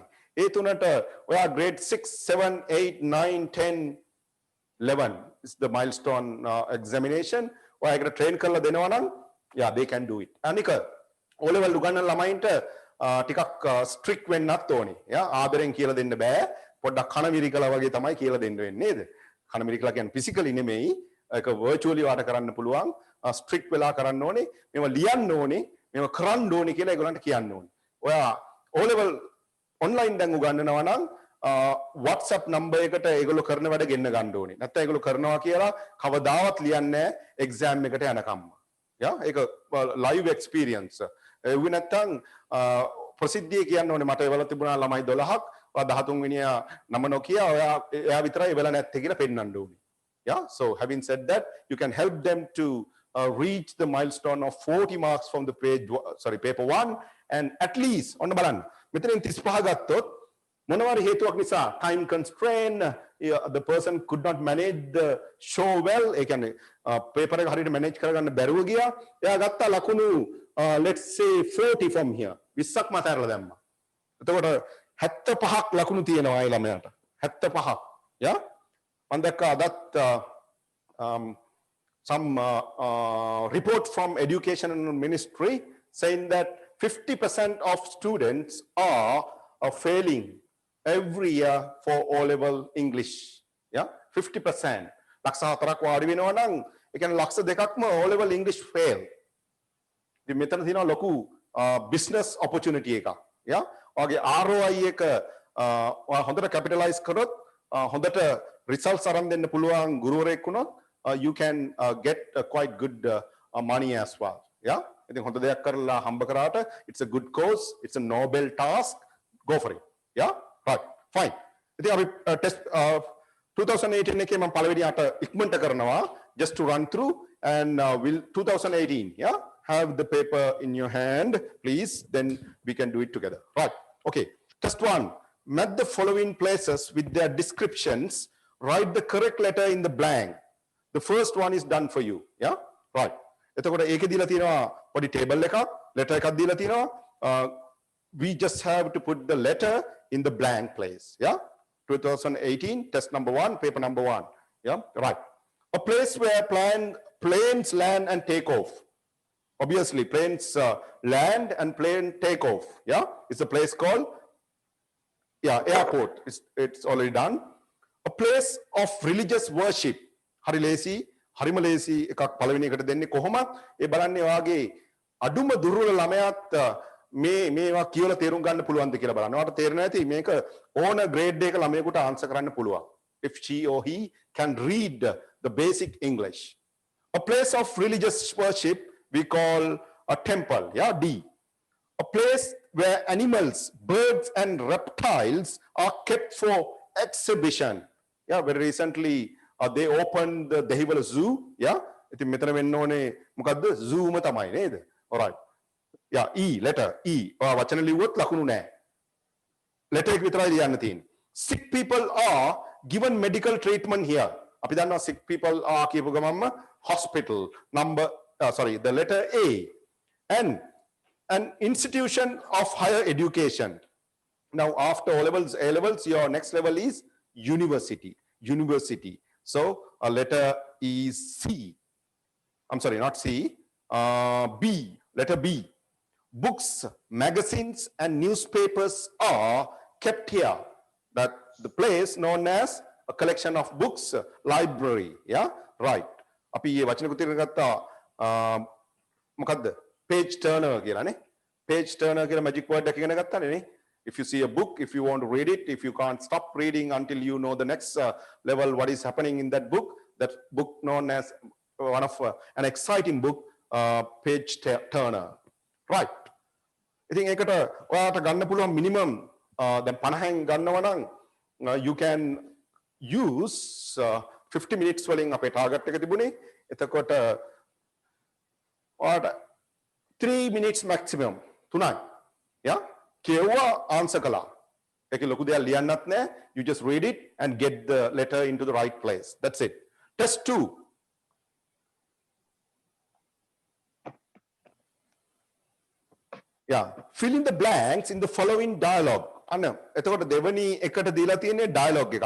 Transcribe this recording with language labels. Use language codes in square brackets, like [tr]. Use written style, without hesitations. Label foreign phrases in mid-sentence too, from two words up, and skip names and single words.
[si] ඒ තුනට ඔයා [en] grade 6 7 8 9 10 11 is the milestone examination. [si] ඔයා ඒකට train කරලා දෙනවා නම් [en] yeah, they can do it. [si] අනික O level උගන්නන ළමයින්ට ටිකක් ස්ට්‍රික්ට් වෙන්නත් ඕනේ. යා ආදරෙන් කියලා දෙන්න බෑ. පොඩ්ඩක් කනමිරිකලා වගේ තමයි කියලා දෙන්න වෙන්නේ නේද? කනමිරිකලා කියන්නේ ෆිසිකලි නෙමෙයි. ඒක වර්චුවලි වාට කරන්න පුළුවන්. ස්ට්‍රික්ට් වෙලා කරන්න ඕනේ. මේවා ලියන්න ඕනේ. මේවා කරන්න ඕනේ කියලා ඒගොල්ලන්ට කියන්න ඕනේ. ඔයා O level online දැන් උගන්නනවා නම් WhatsApp number එකට ඒගොල්ලෝ කරන වැඩ ගෙන්න ගන්න ඕනේ. නැත්නම් ඒගොල්ලෝ කරනවා කියලා කවදාවත් ලියන්නේ නැහැ exam එකට යනකම්ම. යා ඒක [en] live experience. [si] ඒ නැත්නම් ප්‍රසිද්ධිය කියන්න ඕනේ මට එවල තිබුණා ළමයි 12ක්. ඔයා 13 වෙනියා නම නොකිය එයා විතරයි එවල නැත්තේ කියලා පෙන්වන්න ඕනේ. [en] Yeah, so having said that, you can help them to reach the milestone of 40 marks from the paper 1 and at least on බලන්න. [si] මෙතනින් 35 ගත්තොත් මොනවාරි හේතුවක් නිසා [en] time constraint the person could not manage the show well [si] ඒ කියන්නේ paper එක හරියට manage කරගන්න බැරුව ගියා. එයා ගත්ත ලකුණු [en] let's say 40 from here [si] 20ක් මත ඇරලා දැම්මා. එතකොට 75ක් ලකුණු තියෙනවා ඒ ළමයාට. 75ක්. [en] yeah [si] මම දැක්කා අදත් [en] some report from education ministry saying that 50% of students are failing every year for O level English. Yeah, 50%. [si] ලක්ෂ 4ක් වාඩි වෙනවා නම් ඒ කියන්නේ ලක්ෂ 2ක්ම [en] O level English fail. [si] ඉතින් මෙතන තියෙනවා ලොකු [en] business opportunity [si] එකක්. Yeah, ඔයගේ ROI එක ඔයා හොඳට capitalize කරොත් හොඳට results අරන් දෙන්න පුළුවන් ගුරුවරයෙක් වුණොත් [en] you can get quite good money as well. Yeah, [si] ඉතින් හොඳ දෙයක් කරලා හම්බ කරාට [en] it's a good cause, it's a noble task, go for it. Yeah, right, fine. [si] ඉතින් අපි test 2018 එකේ මම පළවෙනි අට ඉක්මනට කරනවා [en] just to run through and will 2018 yeah have the paper in your hand please, then we can do it together. Right, okay, test 1, match the following places with their descriptions, write the correct letter in the blank. The first one is done for you. Yeah, right. [si] එතකොට ඒකේ දීලා තියෙනවා පොඩි table එකක්, letter එකක් දීලා තියෙනවා. [en] We just have to put the letter in the blank place. Yeah, 2018 test number 1, paper number 1. Yeah, right. A place where planes land and take off. Obviously planes land and plane take off. Yeah, it's a place called airport. It's already done. A place of religious worship. [si] හරි ලේසි හරිම ලේසි එකක් පළවෙනි එකට දෙන්නේ කොහොමද ඒ බලන්නේ වාගේ අඩුම දුර්වල ළමයාත් මේවා කියලා තේරුම් ගන්න පුළුවන්ද කියලා බලන්න. ඔයාලට තේරෙන්නේ නැති මේක ඕන ග්‍රේඩ් එක ළමයෙකුට ආන්සර් කරන්න පුළුවන්. [en] If she or he can read the basic English. A place of religious worship we call a temple. Yeah, D. A place where animals, birds and reptiles are kept for exhibition. Yeah, very recently they opened the Dehiwala Zoo. Yeah, [si] ඉතින් මෙතන වෙන්න ඕනේ මොකද්ද? Zoo ම තමයි නේද? [en] Alright. Yeah, E, letter E. [si] ඔයා වචන ලිව්වොත් ලකුණු නැහැ. letter එක විතරයි ලියන්න තියෙන්නේ. [en] Sick people are given medical treatment here. [si] අපි දන්නවා [en] sick people are [si] කියපු ගමන්ම [en] hospital the letter A. And an institution of higher education. Now after O levels, A levels, your next level is university. So a letter is C. I'm sorry, not C. B. Letter B. Books, magazines, and newspapers are kept here. That the place known as a collection of books, library. Yeah, right. [si] අපි මේ වචන කුතිරන ගත්තා මොකද්ද? [en] Page turner [si] කියලානේ. [en] Page turner [si] කියලා [en] magic word [si] එක ඉගෙන ගත්තානේ නේ. [en] If you see a book, if you want to read it, if you can't stop reading until you know the next level, what is happening in that book known as one of an exciting book, page turner. Right. [si] ඉතින් ඒකට ඔයාලට ගන්න පුළුවන් minimum දැන් 50න් ගන්නවා නම් [en] you can use 50 minutes [si] වලින් අපේ target එක තිබුණේ. එතකොට ඔයාලට 3 [en] minutes maximum [si] 3යි. Yeah? කියවුවා answer කළා. ඒකේ ලොකු දෙයක් ලියන්නත් නැහැ. [en] You just read it and get the letter into the right place. That's it. Test 2. Yeah, fill in the blanks in the following dialogue. [si] අන්න එතකොට දෙවනි එකට දීලා තියෙන්නේ dialogue එකක්.